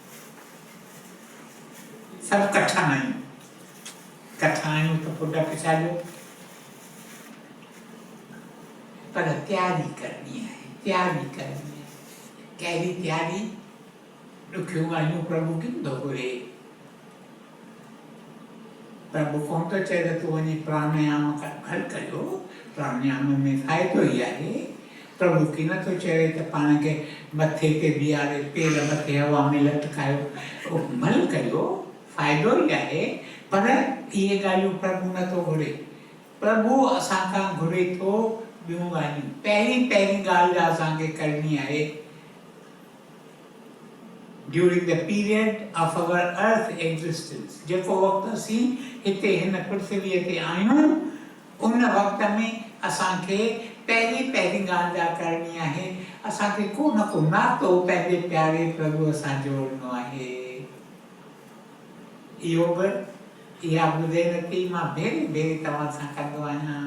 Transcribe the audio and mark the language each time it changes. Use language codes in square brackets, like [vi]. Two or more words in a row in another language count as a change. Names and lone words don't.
[sd] सभु कठा आहियूं, कठा आहियूं त पोइ डप छाॾियो? पर तयारी करणी आहे, तयारी करणी आहे। कहिड़ी तयारी? ॾुखियूं ॻाल्हियूं प्रभु किन थो घुरे। प्रभु कोन थो चए त तूं वञी प्राणायाम कर करियो, प्राणायाम में फ़ाइदो ई आहे। प्रभु की नथो चए त पाण खे मथे ते बीहारे पेर मथे हवा में लटकायो, मल करियो, फ़ाइदो ई आहे। पर इहे ॻाल्हियूं प्रभु नथो घुरे। प्रभु असांखां घुरे थो ॿियूं ॻाल्हियूं। पहिरीं ॻाल्हि असांखे करणी आहे, [en] during the period of our earth existence, [sd] जेको वक़्तु असीं हिते हिन पृथ्वीअ ते आहियूं, उन वक़्त में असांखे पहिरीं ॻाल्हि जा करणी आहे, असांखे को न को नातो पंहिंजे प्यारे प्रभुअ सां जोड़णो आहे। इहो बि इहा ॿुधे मां भेरे भेरे तव्हां सां कंदो आहियां।